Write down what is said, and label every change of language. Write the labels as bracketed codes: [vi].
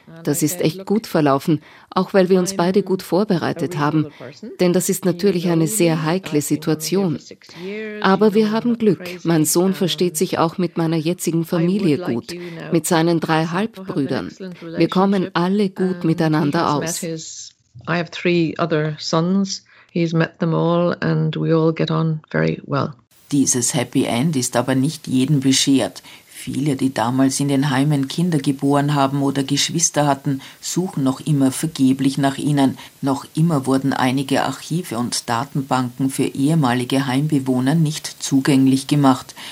[de] Das ist echt gut verlaufen, auch weil wir uns beide gut vorbereitet haben, denn das ist natürlich eine sehr heikle Situation. Aber wir haben Glück. Mein Sohn versteht sich auch mit meiner jetzigen Familie gut, mit seinen drei Halbbrüdern. Wir kommen alle gut miteinander aus. [en] I have three other sons. He's met them all and we all get on very well. [de] Dieses Happy End ist aber nicht jedem beschert. Viele, die damals in den Heimen Kinder geboren haben oder Geschwister hatten, suchen noch immer vergeblich nach ihnen. Noch immer wurden einige Archive und Datenbanken für ehemalige Heimbewohner nicht zugänglich gemacht.